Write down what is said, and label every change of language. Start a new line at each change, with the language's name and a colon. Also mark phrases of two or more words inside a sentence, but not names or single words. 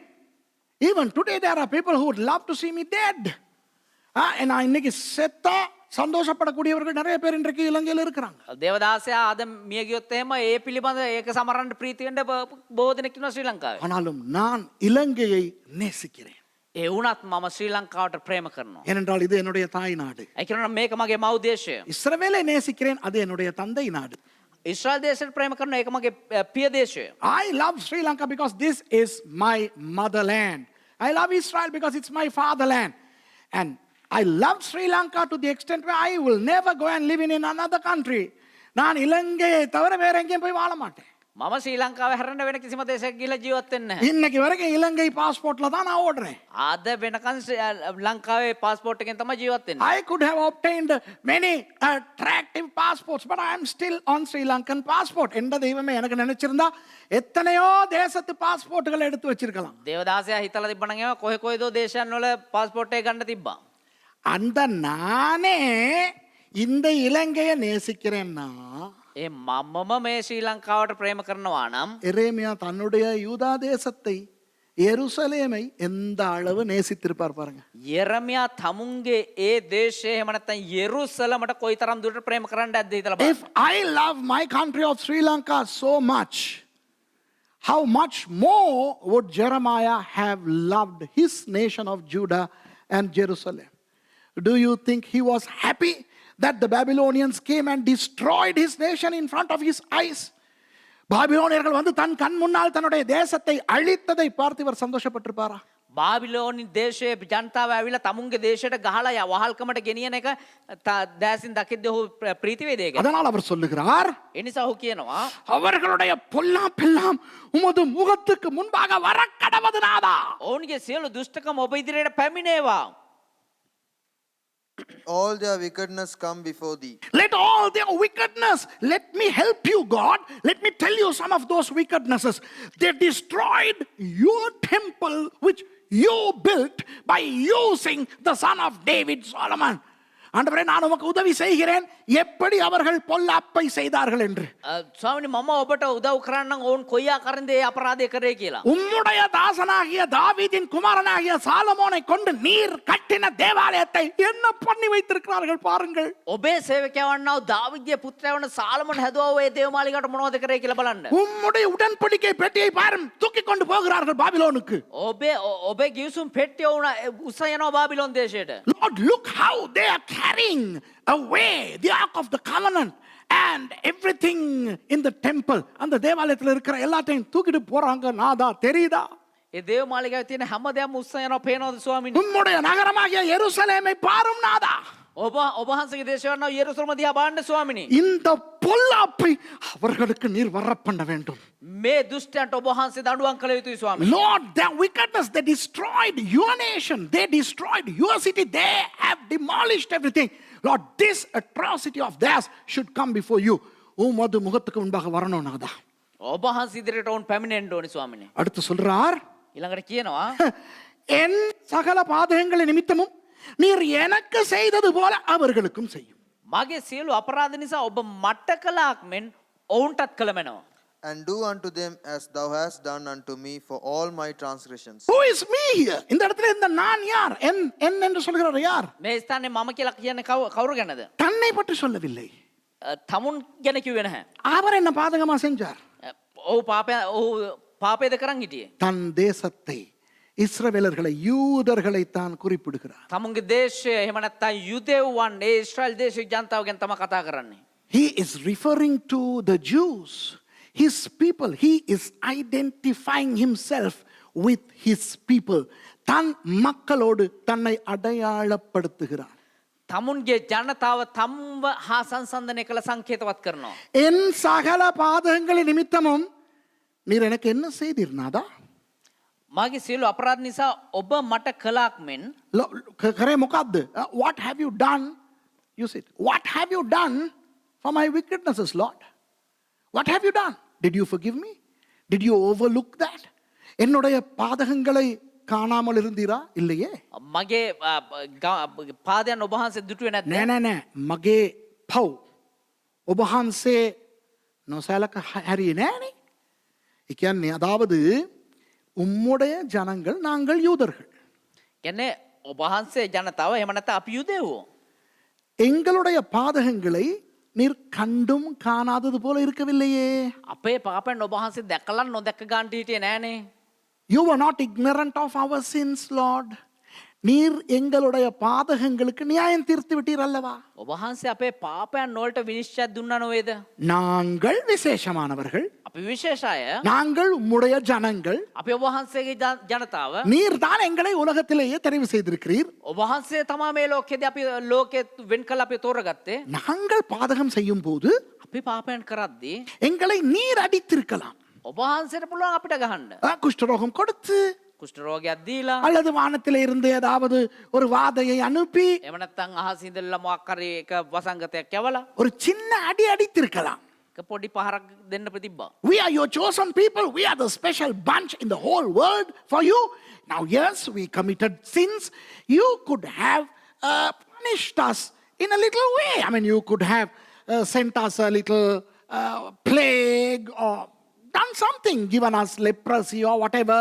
English: Even today there are people who would love to see me dead.
Tamil: And இன்னைக்கு செத்தா சந்தோஷப்படக்கூடியவர்கள் நிறைய பேர் இன்றைக்கு இலங்கையில் இருக்கிறாங்க.
Sinhala: දේවදාසයා අද මිය ගියොත් එහෙම ඒ පිළිබඳ ඒක සමරන්න ප්‍රීති වෙන්න බොහෝ දෙනෙක් ඉන්නවා ශ්‍රී ලංකාවේ.
Tamil: ஆனாலும் நான் இலங்கையை நேசிக்கிறேன்.
Sinhala: ඒ වුණත් මම ශ්‍රී ලංකාවට ප්‍රේම කරනවා.
Tamil: ஏனென்றால் இது என்னுடைய தாய் நாடு.
Sinhala: ඒ කියනවා මේක මගේ මව් දේශය.
Tamil: இஸ்ரவேலை நேசிக்கிறேன், அது என்னுடைய தந்தை நாடு.
Sinhala: ඉස්රායල් දේශයට ප්‍රේම කරනවා ඒක මගේ පිය දේශය.
English: I love Sri Lanka because this is my motherland. I love Israel because it's my fatherland. And I love Sri Lanka to the extent where I will never go and live in another country.
Tamil: நான் இலங்கையை தவிர வேற எங்கேயும் போய் வாழ மாட்டேன்.
Sinhala: මම ශ්‍රී ලංකාවේ හැරෙන්න වෙන කිසිම දේශයක ගිහලා ජීවත් වෙන්නේ නැහැ.
Tamil: இன்னைக்கு வரைக்கும் இலங்கை பாஸ்போர்ட்ல தான் நான் ஓடுறேன்.
Sinhala: අද වෙනකන් ලංකාවේ පාස්පෝර්ට් එකෙන් තමයි ජීවත් වෙන්නේ.
English: I could have obtained many attractive passports, but I am still on Sri Lankan passport.
Tamil: எந்த தெய்வமே எனக்கு நினைச்சிருந்தா எத்தனையோ தேசத்து பாஸ்போர்ட்டுகளை எடுத்து வச்சிருக்கலாம்.
Sinhala: දේවදාසයා හිතලා තිබ්බනම් ඒවා කොහේ කොහෙදෝ දේශයන් වල පාස්පෝර්ට් එක ගන්න තිබ්බා.
Tamil: அந்த நானே இந்த இலங்கையை நேசிக்கிறேன்னா
Sinhala: ඒ මමම මේ ශ්‍රී ලංකාවට ප්‍රේම කරනවා නම්
Tamil: எரேமியா தன்னுடைய யூதா தேசத்தை எருசலேமை எந்த அளவு நேசித்திருப்பார் பாருங்க.
Sinhala: යරමියා තමුන්ගේ ඒ දේශය එහෙම නැත්නම් යෙරුසලමට කොයිතරම් දුරට ප්‍රේම කරන්නද හිතලා බලන්න.
English: If I love my country of Sri Lanka so much, how much more would Jeremiah have loved his nation of Judah and Jerusalem? Do you think he was happy that the Babylonians came and destroyed his nation in front of his eyes?
Tamil: பாபிலோனியர்கள் வந்து தன் கண் முன்னால் தன்னுடைய தேசத்தை அழித்ததை பார்த்து இவர் சந்தோஷப்பட்டிருப்பாரா?
Sinhala: බාබිලෝනි දේශයේ ජනතාව ඇවිල්ලා තමුන්ගේ දේශයට ගහලා වහල්කමට ගෙනියන එක දැසින් දකිද්දී ඔහු ප්‍රීති වේදේ ගැන.
Tamil: அதனால் அவர் சொல்லுகிறார்,
Sinhala: ඒ නිසා ඔහු කියනවා
Tamil: அவர்களுடைய பொல்லாப்பெல்லாம் உமது முகத்துக்கு முன்பாக வரக்கடவது நாதா.
Sinhala: ඔවුන්ගේ සියලු දුෂ්ටකම ඔබ ඉදිරියට පැමිණේවා.
English: All their wickedness come before thee. Let all their wickedness, let me help you, God. Let me tell you some of those wickednesses. They destroyed your temple which you built by using the son of David, Solomon.
Tamil: ஆண்டவரே, நான் உமக்கு உதவி செய்கிறேன் எப்படி அவர்கள் பொல்லாப்பை செய்தார்கள் என்று.
Sinhala: ස්වාමිනී මම ඔබට උදව් කරන්නම් ඔවුන් කොයි ආකාරයෙන්ද ඒ අපරාධය කරේ කියලා.
Tamil: உம்முடைய தாசனாகிய தாவீதின் குமாரனாகிய சாலமோனை கொண்டு நீர் கட்டின தேவாலயத்தை என்ன பண்ணி வைத்திருக்கிறார்கள் பாருங்கள்.
Sinhala: ඔබේ සේවකයන්ව දාවිද්ගේ පුත්‍රයා වන සාලමන් හැදුවා ඔය දේවමාලිගාවට මොනවද කරේ කියලා බලන්න.
Tamil: உம்முடைய உடன்படிக்கை பெட்டியை பாரும் தூக்கி கொண்டு போகிறார்கள் பாபிலோனுக்கு.
Sinhala: ඔබේ ගිවිසුම් පෙට්ටිය උන උස යනවා බාබිලෝන් දේශයට.
English: Lord, look how they are carrying away the ark of the covenant and everything in the temple.
Tamil: அந்த தேவாலயத்தில் இருக்கிற எல்லாத்தையும் தூக்கிட்டு போறாங்க. நாதா, தெரியுதா?
Sinhala: ඒ දේවමාලිගාවේ තියෙන හැමදේම උස යනවා පේනවද ස්වාමිනී?
Tamil: உம்முடைய நகரமாகிய எருசலேமை பாரும் நாதா.
Sinhala: ඔබ වහන්සේගේ දේශය වන යෙරුසලම දිහා බලන්න ස්වාමිනී.
Tamil: இந்த பொல்லாப்பை அவர்களுக்கு நீர் வர பண்ண வேண்டும்.
Sinhala: මේ දුෂ්ටයන්ට ඔබ වහන්සේ දඬුවම් කළ යුතුයි ස්වාමිනී.
English: Lord, their wickedness, they destroyed your nation. They destroyed your city. They have demolished everything. Lord, this atrocity of theirs should come before you.
Tamil: உமது முகத்துக்கு முன்பாக வரணும் நாதா.
Sinhala: ඔබ වහන්සේ ඉදිරියට ඔවුන් පැමිණෙන්න ඕනි ස්වාමිනී.
Tamil: அடுத்து சொல்றார்,
Sinhala: ඊළඟට කියනවා
Tamil: என் சகல பாதகங்களின் நிமித்தமும் நீர் எனக்கு செய்தது போல அவர்களுக்கும் செய்யும்.
Sinhala: මගේ සියලු අපරාධ නිසා ඔබ මට කළාක් මෙන් ඔවුන්ටත් කළමනවා.
English: And do unto them as thou hast done unto me for all my transgressions. Who is me here?
Tamil: இந்த இடத்துல இந்த நான் யார்? என் என்று சொல்கிறார் யார்?
Sinhala: මේ ස්ථානේ මම කියලා කියන්නේ කවුරු ගැනද?
Tamil: தன்னை பற்றி சொல்லவில்லை.
Sinhala: තමුන් ගැන කිව්වේ නැහැ.
Tamil: அவர் என்ன பாதகமா செஞ்சார்?
Sinhala: ඔහු පාපයද කරන් හිටියේ.
Tamil: தன் தேசத்தை, இஸ்ரவேலர்களை, யூதர்களை தான் குறிப்பிடுகிறார்.
Sinhala: තමුන්ගේ දේශය එහෙම නැත්නම් යුදෙව්වන් ඒ ඊශ්‍රායල් දේශයේ ජනතාව ගැන තමයි කතා කරන්නේ.
English: He is referring to the Jews, his people. He is identifying himself with his people.
Tamil: தன் மக்களோடு தன்னை அடையாளப்படுத்துகிறார்.
Sinhala: තමුන්ගේ ජනතාව තම්ව හා සංසන්දනය කළ සංකේතවත් කරනවා.
Tamil: என் சகல பாதகங்களின் நிமித்தமும் நீர் எனக்கு என்ன செய்தீர் நாதா?
Sinhala: මගේ සියලු අපරාධ නිසා ඔබ මට කළාක් මෙන් கரே முகாத்து,
English: what have you done? You said, what have you done for my wickednesses, Lord? What have you done? Did you forgive me? Did you overlook that?
Tamil: என்னுடைய பாதகங்களை காணாமல் இருந்தீரா? இல்லையே.
Sinhala: මගේ පාදයන් ඔබ වහන්සේ දුටුවේ නැද්ද? නෑ මගේ පව් ඔබ වහන්සේ නොසලක හරියේ නෑනේ. ඒ කියන්නේ
Tamil: அதாவது உம்முடைய ஜனங்கள் நாங்கள் யூதர்கள்.
Sinhala: කියන්නේ ඔබ වහන්සේ ජනතාව එහෙම නැත්නම් අපි යුදෙව්වෝ.
Tamil: எங்களுடைய பாதகங்களை நீர் கண்டும் காணாதது போல இருக்கவில்லையே.
Sinhala: අපේ පාපයන් ඔබ වහන්සේ දැකලා නොදැක ගන්න හිටියේ නෑනේ.
English: You were not ignorant of our sins, Lord.
Tamil: நீர் எங்களுடைய பாதகங்களுக்கு நியாயம் தீர்த்து விட்டீர் அல்லவா?
Sinhala: ඔබ වහන්සේ අපේ පාපයන් වලට විනිශ්චය දුන්නා නේද?
Tamil: நாங்கள் விசேஷமானவர்கள்,
Sinhala: අපි විශේෂ අය,
Tamil: நாங்கள் உம்முடைய ஜனங்கள்.
Sinhala: අපි ඔබ වහන්සේගේ ජනතාව.
Tamil: நீர் தான் எங்களை உலகத்திலேயே தெரிவு செய்திருக்கிறீர்.
Sinhala: ඔබ වහන්සේ තමයි මේ ලෝකෙදී අපි ලෝකෙ වෙන් කළ අපි තෝරගත්තේ.
Tamil: நாங்கள் பாதகம் செய்யும் போது
Sinhala: අපි පාපයන් කරද්දී
Tamil: எங்களை நீர் அடித்திருக்கலாம்.
Sinhala: ඔබ වහන්සේට පුළුවන් අපිට ගහන්න.
Tamil: குஷ்டரோகம் கொடுத்து
Sinhala: කුෂ්ඨ රෝගයක් දීලා
Tamil: அல்லது வானத்திலே இருந்து ஏதாவது ஒரு வாதையை அனுப்பி
Sinhala: එහෙම නැත්නම් අහසින් ඉඳලා මොකක් හරි එක වසංගතයක් යවලා
Tamil: ஒரு சின்ன அடி அடித்திருக்கலாம்.
Sinhala: එක පොඩි පහරක් දෙන්න ප්‍රතිබ්බා.
English: We are your chosen people. We are the special bunch in the whole world for you. Now, yes, we committed sins. You could have punished us in a little way. I mean, you could have sent us a little plague or done something, given us leprosy or whatever.